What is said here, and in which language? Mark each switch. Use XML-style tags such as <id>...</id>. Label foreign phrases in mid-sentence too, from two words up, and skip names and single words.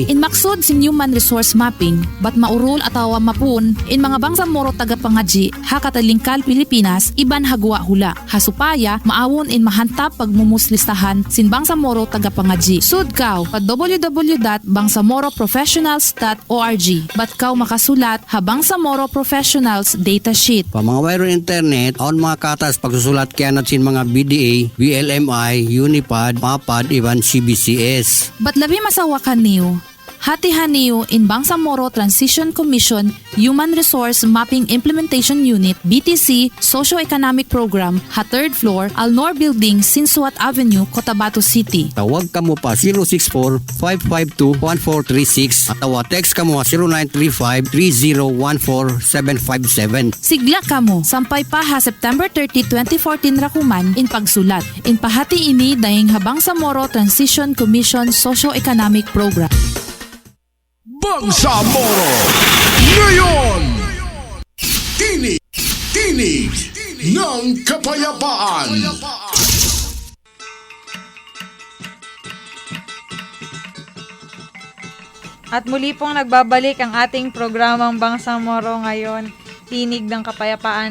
<tsg>In maksud sin Human Resource Mapping, bat maurol atawa mapun in mga Bangsamoro tagapangadji ha katalingkal Pilipinas iban hagwa hula. Hasupaya maawon in mahantap pagmumuslistahan sin Bangsamoro tagapangadji. Sud kaw pa www.bangsamoroprofessionals.org. Bat kaw makasulat habang sa Moro Professionals datasheet. Pa mga wire internet, on mga katas pagsusulat kaya natin mga BDA, VLMI, Unipad, MAPAD, iban CBCS. Bat labi masawakan niyo. Hatihan niyo in Bangsamoro Transition Commission Human Resource Mapping Implementation Unit BTC Socio-Economic Program ha 3rd floor Alnor Building, Sinsuat Avenue, Cotabato City. Tawag ka mo pa 064-552-1436 at text ka mo 0935-3014-757. Sigla ka mo sampay pa ha September 30, 2014 rakuman in pagsulat. In pahati ini dahing habang sa Moro Transition Commission Socio-Economic Program. Bangsamoro ngayon, Tinig ng Kapayapaan.</tsg> <tl>At muli pong nagbabalik ang ating programang Bangsamoro ngayon, Tinig ng Kapayapaan.</tl>